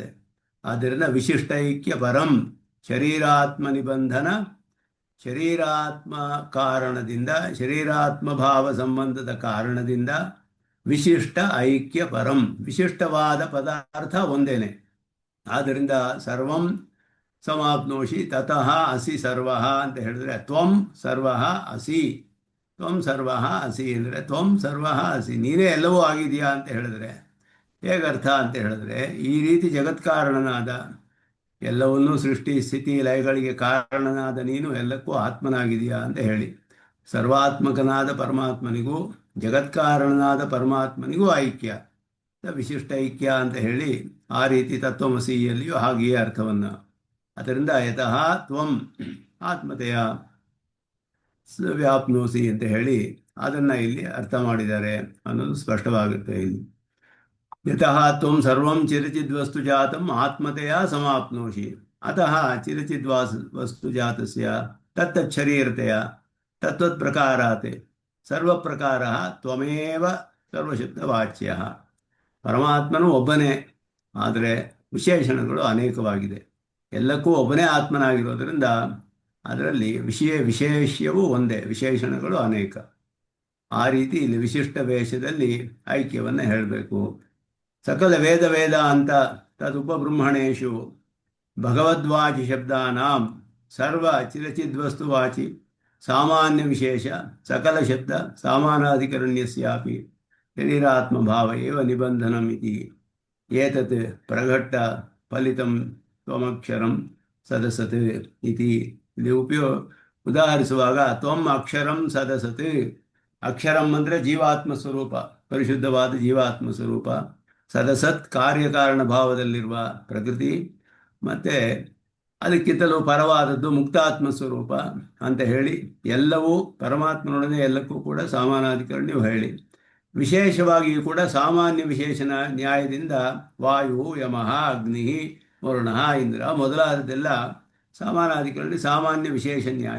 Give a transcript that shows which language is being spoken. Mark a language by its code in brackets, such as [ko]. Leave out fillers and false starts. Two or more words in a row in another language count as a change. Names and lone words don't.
[kn] ಆದ್ದರಿಂದ [sa] ವಿಶಿಷ್ಟ ಐಕ್ಯ ಪರಂ ಶರೀರಾತ್ಮ ನಿಬಂಧನ, [kn] ಶರೀರಾತ್ಮ ಕಾರಣದಿಂದ, ಶರೀರಾತ್ಮ ಭಾವ ಸಂಬಂಧದ ಕಾರಣದಿಂದ [sa] ವಿಶಿಷ್ಟ ಐಕ್ಯ ಪರಂ, [kn] ವಿಶಿಷ್ಟವಾದ ಪದಾರ್ಥ ಒಂದೇನೆ. [sa] ಆದ್ದರಿಂದ ಸರ್ವಂ ಸಮಾಪ್ನೋಷಿ ತತಃ ಅಸಿ ಸರ್ವ [kn] ಅಂತ ಹೇಳಿದ್ರೆ [sa] ತ್ವಂ ಸರ್ವ ಅಸಿ, ತ್ವಂ ಸರ್ವ ಅಸಿ ಅಂದರೆ ತ್ವಂ ಸರ್ವ ಅಸಿ, [kn] ನೀನೇ ಎಲ್ಲವೂ ಆಗಿದೆಯಾ ಅಂತ ಹೇಳಿದ್ರೆ ಹೇಗರ್ಥ ಅಂತ ಹೇಳಿದ್ರೆ ಈ ರೀತಿ ಜಗತ್ಕಾರಣನಾದ, ಎಲ್ಲವನ್ನೂ ಸೃಷ್ಟಿ ಸ್ಥಿತಿ ಲಯಗಳಿಗೆ ಕಾರಣನಾದ ನೀನು ಎಲ್ಲಕ್ಕೂ ಆತ್ಮನಾಗಿದೆಯಾ ಅಂತ ಹೇಳಿ ಸರ್ವಾತ್ಮಕನಾದ ಪರಮಾತ್ಮನಿಗೂ ಜಗತ್ಕಾರಣನಾದ ಪರಮಾತ್ಮನಿಗೂ ಐಕ್ಯ, ವಿಶಿಷ್ಟ ಐಕ್ಯ ಅಂತ ಹೇಳಿ ಆ ರೀತಿ ತತ್ವಮಸಿಯಲ್ಲಿಯೂ ಹಾಗೆಯೇ ಅರ್ಥವನ್ನು. ಅದರಿಂದ [sa] ಯತಃ ತ್ವಂ ಆತ್ಮತೆಯ ವ್ಯಾಪ್ನೋಸಿ [kn] ಅಂತ ಹೇಳಿ ಅದನ್ನು ಇಲ್ಲಿ ಅರ್ಥ ಮಾಡಿದ್ದಾರೆ ಅನ್ನೋದು ಸ್ಪಷ್ಟವಾಗುತ್ತೆ. [sa] ಇಲ್ಲಿ ಯತಃ ತ್ವಂ ಸರ್ವಂ ಚಿರಚಿದ್ವಸ್ತು ಜಾತಂ ಆತ್ಮತೆಯ ಸಮಾಪ್ನೋಷಿ ಅತಃ ಚಿರಚಿದ್ವಸ್ತು ಜಾತಸ್ಯ ತತ್ತಚ್ಛರೀರತೆಯ ತತ್ವತ್ ಪ್ರಕಾರಾತ್ ಸರ್ವಪ್ರಕಾರ ತ್ವಮೇವ ಸರ್ವಶಬ್ದವಾಚ್ಯ. [kn] ಪರಮಾತ್ಮನು ಒಬ್ಬನೇ, ಆದರೆ ವಿಶೇಷಣಗಳು ಅನೇಕವಾಗಿದೆ. ಎಲ್ಲಕ್ಕೂ ಒಬ್ಬನೇ ಆತ್ಮನಾಗಿರೋದರಿಂದ ಅದರಲ್ಲಿ ವಿಶೇಷ್ಯವೂ ಒಂದೇ, ವಿಶೇಷಣಗಳು ಅನೇಕ. ಆ ರೀತಿ ಇಲ್ಲಿ ವಿಶಿಷ್ಟ ವೇಷದಲ್ಲಿ ಐಕ್ಯವನ್ನು ಹೇಳಬೇಕು. [sa] ಸಕಲ ವೇದ ಅಂತ ತದುಪಬೃಂಹಣೇಶು ಭಗವದ್ವಾಚಿ ಶಬ್ದಾನಾಂ ಸರ್ವ ಚಿರಚಿದ್ವಸ್ತುವಾಚಿ ಸಾಮಾನ್ಯ ವಿಶೇಷ ಸಕಲ ಶಬ್ದ ಸಾಮಾನಾಧಿಕರಣ್ಯಸ್ಯಾಪಿ ಶರೀರಾತ್ಮಭಾವ ಏವ ನಿಬಂಧನಂ ಇತಿ ಏತತ್ ಪ್ರಘಟ್ಟ ಫಲಿತಂ ತ್ವಮಕ್ಷರಂ ಸದಸತ್ ಇತಿ. [kn] ಇಲ್ಲಿ ಉದಾಹರಿಸುವಾಗ [sa] ತ್ವಂ ಅಕ್ಷರಂ ಸದಸತ್, [kn] ಅಕ್ಷರಂ ಅಂದರೆ ಜೀವಾತ್ಮ ಸ್ವರೂಪ, ಪರಿಶುದ್ಧವಾದ ಜೀವಾತ್ಮ ಸ್ವರೂಪ. ಸದಸತ್ ಕಾರ್ಯಕಾರಣ ಭಾವದಲ್ಲಿರುವ ಪ್ರಕೃತಿ, ಮತ್ತು ಅದಕ್ಕಿಂತಲೂ ಪರವಾದದ್ದು ಮುಕ್ತಾತ್ಮ ಸ್ವರೂಪ ಅಂತ ಹೇಳಿ ಎಲ್ಲವೂ ಪರಮಾತ್ಮನೊಡನೆ ಎಲ್ಲಕ್ಕೂ ಕೂಡ ಸಮಾನಾಧಿಕರಣ್ಯವು ಹೇಳಿ, ವಿಶೇಷವಾಗಿಯೂ ಕೂಡ ಸಾಮಾನ್ಯ ವಿಶೇಷಣ ನ್ಯಾಯದಿಂದ ವಾಯು, ಯಮಃ, ಅಗ್ನಿ, ವರುಣ, ಇಂದ್ರ ಮೊದಲಾದದ್ದೆಲ್ಲ ಸಮಾನಾಧಿಕರಣಿ ಸಾಮಾನ್ಯ ವಿಶೇಷ ನ್ಯಾಯ.